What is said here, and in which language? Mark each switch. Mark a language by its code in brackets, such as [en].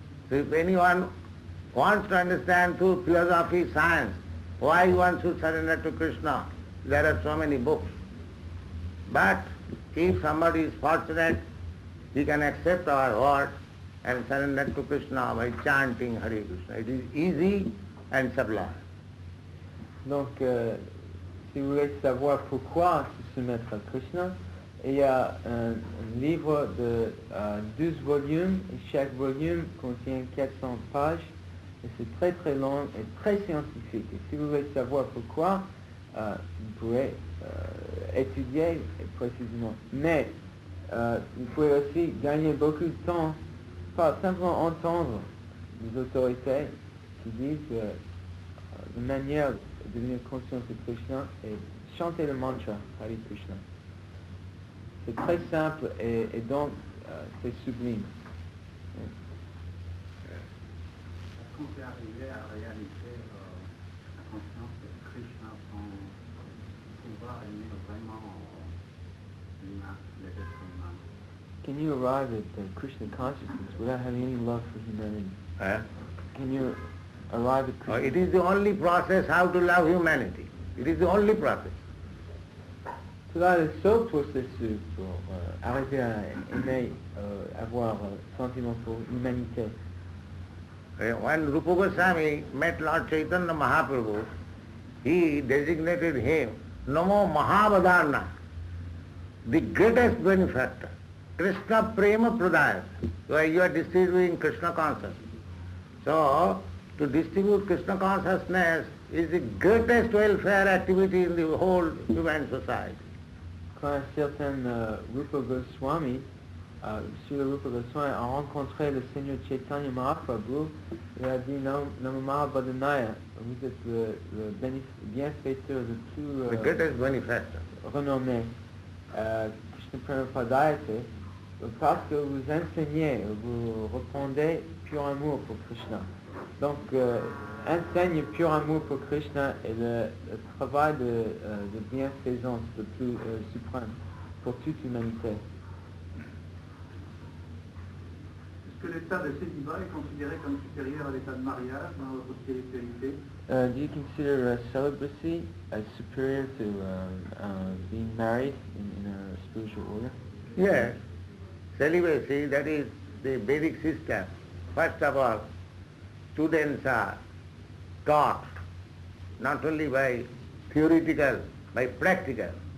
[en] So if anyone wants to understand through philosophy, science, why one should surrender to Krishna, there are so many books. But if somebody is fortunate, he can accept our word and surrender to Krishna by chanting Hare Krishna. It is easy and sublime. [fr] Donc, si vous voulez savoir pourquoi se soumettre à Krishna, il y a un livre de 12 volumes, et chaque volume contient 400 pages, et c'est très très long et très scientifique. Et si vous voulez savoir pourquoi, vous pouvez étudier précisément. Mais vous pouvez aussi gagner beaucoup de temps par simplement entendre des autorités qui disent que la manière de devenir conscient de Krishna est chanter le mantra Hare Krishna. C'est très simple et donc c'est sublime. Est-ce qu'on peut arriver à réaliser la conscience de Krishna sans pouvoir aimer vraiment l'humain, les êtres humains? [en] Can you arrive at Krishna consciousness without having any love for humanity? Can you arrive at Krishna? It is the only process how to love humanity. It is the only process. [fr] Cela est le seul processus pour arriver à aimer, avoir sentiment pour l'humanité. [en] When Rupa Goswami met Lord Chaitanya Mahaprabhu, he designated him Namo Mahavadana, the greatest benefactor. Krishna Prema Pradaya, where you are distributing Krishna consciousness. So, to distribute Krishna consciousness is the greatest welfare activity in the whole human society. [fr] Quand un certain Rupa Goswami, Srila Rupa Goswami a rencontré le Seigneur Chaitanya Mahaprabhu, il a dit Namo Mahavadana, vous êtes le bienfaiteur de tout [en] The greatest benefactor. [fr] renommé. Krishna Prema Pradayate, parce que vous enseignez, vous répondez pur amour pour Krishna. Donc, enseigne pur amour pour Krishna et le travail de bienfaisance le plus suprême pour toute l'humanité. Est-ce que l'état de célibat est considéré comme supérieur à l'état de mariage dans votre spiritualité? [en] Do you consider celibacy as superior to being married in a spiritual order? Yes, celibacy, that is the Vedic system. First of all, students are taught not only by theoretical, by practical.